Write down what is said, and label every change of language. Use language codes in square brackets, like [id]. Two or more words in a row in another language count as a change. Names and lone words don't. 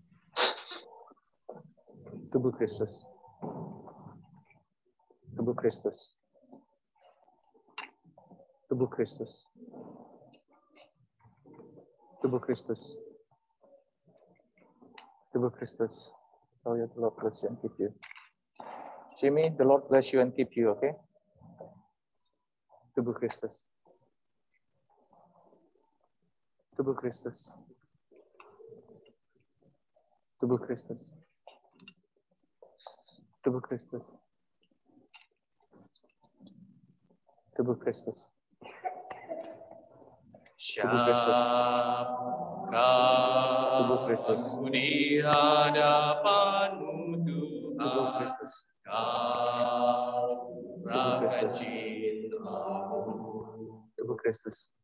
[id] Tubuh Kristus. Tubuh Kristus. Tubuh Kristus. Tubuh Kristus. Tubuh Kristus. Oh ya, [en] the Lord bless you and keep you. Jimmy, the Lord bless you and keep you, okay? [id] Tubuh Kristus. Tubuh Kristus. Tubuh Kristus. Tubuh Kristus. Tubuh Kristus. Siapkah di hadapanmu Tuhan, kau rakan cintamu. Tubuh Kristus.